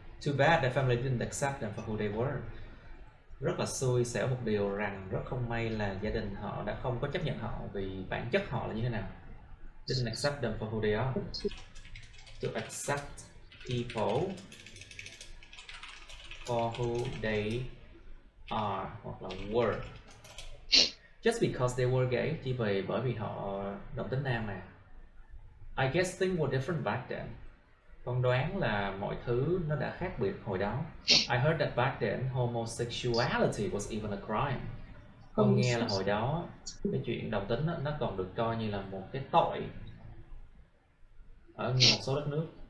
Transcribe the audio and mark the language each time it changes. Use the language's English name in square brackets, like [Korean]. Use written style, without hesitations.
[English] Too bad the family didn't accept them for who they were. [Vietnamese] Rất là xui xẻo một điều rằng rất không may là gia đình họ đã không có chấp nhận họ vì bản chất họ là như thế nào. [English] Didn't accept them for who they are. To accept people for who they are [Vietnamese] hoặc là [English] were. Just because they were gay, [Vietnamese] chỉ bởi vì họ đồng tính nam mà. [English] I guess things were different back then. [Vietnamese] Con đoán là mọi thứ nó đã khác biệt hồi đó. [English] I heard that back then homosexuality was even a crime. [Vietnamese] Con nghe là hồi đó cái chuyện đồng tính nó còn được coi như là một cái tội ở một số đất nước.